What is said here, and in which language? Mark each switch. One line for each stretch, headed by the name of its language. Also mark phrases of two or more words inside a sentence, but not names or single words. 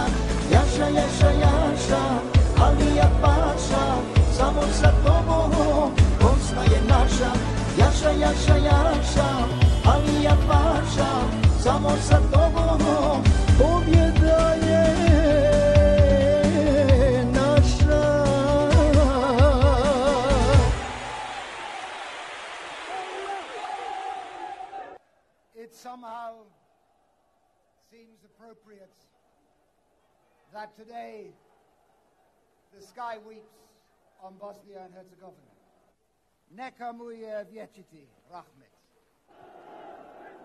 Bosnian: Jaša, Alija Paša, samo sa tobom Bosna je naša. Jaša, Alija Paša, samo sa tobom pobjeda je naša.
English: It somehow seems appropriate that today the sky weeps on Bosnia and Herzegovina.
Bosnian: Neka mu je vječiti rahmet.